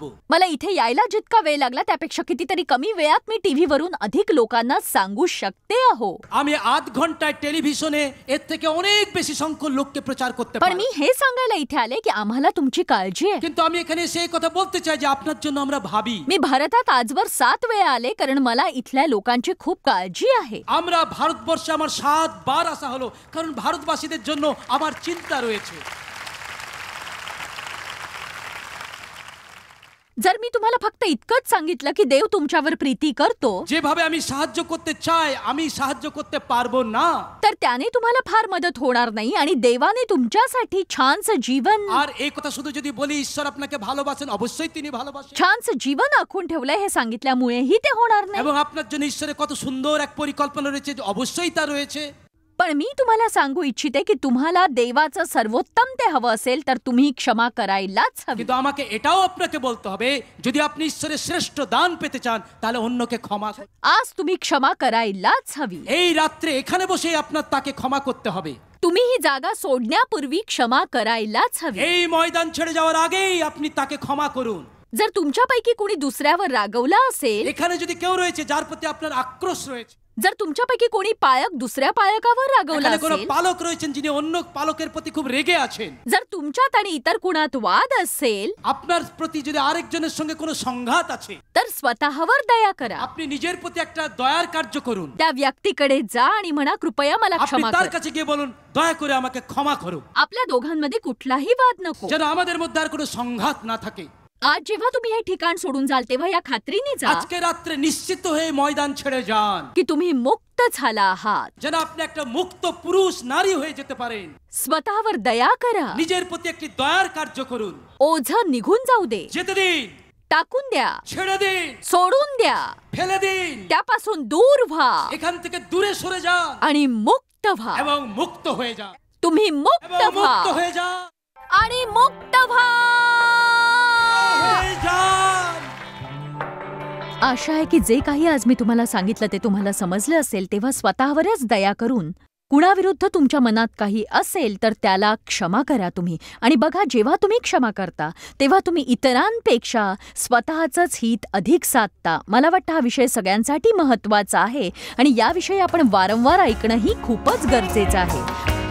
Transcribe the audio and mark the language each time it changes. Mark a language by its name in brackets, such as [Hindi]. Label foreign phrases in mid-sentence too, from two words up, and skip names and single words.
[Marathi] मला इथे यायला जितका वेळ लागला त्यापेक्षा कितीतरी कमी वेळात मी टीव्हीवरून अधिक लोकांना सांगू शकते आहो. [Bangla] আমি আধ ঘন্টায় টেলিভিশনে এর থেকে অনেক বেশি সংখ্যক লোককে প্রচার করতে [Marathi] पण [Bangla] পারি। [Marathi] मी हे सांगायला इथे आले की आम्हाला तुमची काळजी आहे. [Bangla] কিন্তু আমি এখানে এসে এই কথা বলতে চাই যে আপনার জন্য আমরা ভাবি। [Marathi] मी भारतात आजवर 7 वेळा आले कारण मला इथल्या लोकांची खूप काळजी आहे. [Bangla] আমরা ভারতবর্ষে আমার 7 বার আসা হলো কারণ ভারতবাসীদের জন্য আমার চিন্তা রয়েছে। [Marathi] जर मी तुम्हाला फक्त इतकंच सांगितलं की देव तुमच्यावर प्रीती करतो [Bangla] যেভাবে আমি সাহায্য করতে চাই আমি সাহায্য করতে পারবো না। [Marathi] तर त्याने तुम्हाला फार मदत होणार नाही आणि देवाने तुमच्यासाठी छानसं जीवन [Bangla] আর এই কথা শুধু যদি বলি ঈশ্বর আপনাকে ভালোবাসেন অবশ্যই তিনি ভালোবাসেন [Marathi] छानसं जीवन आखून ठेवलंय हे सांगितल्यामुळेही ते होणार नाही. [Bangla] এবং আপনার জন্য ঈশ্বরের কত সুন্দর এক পরিকল্পনা রয়েছে যে অবশ্যই তা রয়েছে। [Marathi] पण मी तुम्हाला सांगू इच्छिते की तुम्हाला देवाचं सर्वोत्तम ते हवं असेल तर तुम्ही क्षमा करायलाच हवी. [Bangla] কিন্তু আমাকে এটাও আপনাকে বলতে হবে যদি আপনি ঈশ্বরের শ্রেষ্ঠ দান পেতে চান তাহলে অন্যকে ক্ষমা করুন। [Marathi] आज तुम्ही क्षमा करायलाच हवी. [Bangla] এই রাত্রে এখানে বসে আপনার তাকে ক্ষমা করতে হবে। [Marathi] तुम्ही ही जागा सोडण्यापूर्वी क्षमा करायलाच हवी. [Bangla] এই ময়দান ছেড়ে যাওয়ার আগেই আপনি তাকে ক্ষমা করুন। [Marathi] जर तुमच्यापैकी कोणी दुसऱ्यावर रागवला असेल, [Bangla] এখানে যদি কেউ রয়েছে যার প্রতি আপনার আক্রোশ রয়েছে, [Marathi] जर तुमच्यापैकी कोणी पालक दुसऱ्या पालकावर रागवला [Bangla] এখানে কোনো [Marathi] असेल, [Bangla] পালক রয়েছেন যিনি অন্য পালকের প্রতি খুব রেগে আছেন, [Marathi] जर तुमच्यात आणि इतर कुणात वाद असेल [Bangla] আপনার প্রতি যদি আরেকজনের সঙ্গে কোনো সংঘাত আছে [Marathi] तर स्वतःवर दया करा. [Bangla] আপনি নিজের প্রতি একটা দয়ার কার্য করুন। [Marathi] त्या व्यक्तीकडे जा आणि म्हणा कृपया मला [Bangla] আপনি [Marathi] क्षमा [Bangla] তার [Marathi] कर. [Bangla] কাছে গিয়ে বলুন দয়া করে আমাকে ক্ষমা করো [Marathi] आपल्या दोघांमध्ये कुठलाही वाद नको. [Bangla] যেন আমাদের মধ্যে আর কোনো সংঘাত না থাকে। [Marathi] आज जेव्हा तुम्ही हे ठिकाण सोडून जाल तेव्हा या खात्रीने जा [Bangla] আজকে রাত্রে নিশ্চিত হয়ে ময়দান ছেড়ে যান [Marathi] की तुम्ही मुक्त झाला आहात. [Bangla] যেন আপনি একটা মুক্ত পুরুষ নারী হয়ে যেতে পারেন। [Marathi] स्वतःवर दया करा. [Bangla] নিজের প্রতি একটি দয়ার কার্য করুন। [Marathi] ओझं निघून जाऊ दे. [Bangla] যেতে দিন [Marathi] टाकून द्या, [Bangla] ছেড়ে দিন, [Marathi] सोडून द्या, [Bangla] ফেলে দিন, [Marathi] त्यापासून दूर व्हा [Bangla] এখান থেকে দূরে সরে যান [Marathi] आणि मुक्त व्हा. [Bangla] এবং মুক্ত হয়ে যান, [Marathi] तुम्ही मुक्त [Bangla] এবং [Marathi] व्हा [Bangla] মুক্ত হয়ে যান, [Marathi] आणि मुक्त व्हा. [Bangla] হয়ে যান। [Marathi] आशा आहे की जे काही आज मी तुम्हाला सांगितलं ते तुम्हाला समजलं असेल. तेव्हा स्वतःवरच दया करून कुणाविरुद्ध तुमच्या मनात काही असेल तर त्याला क्षमा करा तुम्ही. आणि बघा, जेव्हा तुम्ही क्षमा करता तेव्हा तुम्ही इतरांपेक्षा स्वतःचंच हित अधिक साधता. मला वाटतं हा विषय सगळ्यांसाठी महत्त्वाचा आहे आणि याविषयी आपण वारंवार ऐकणंही खूपच गरजेचं आहे.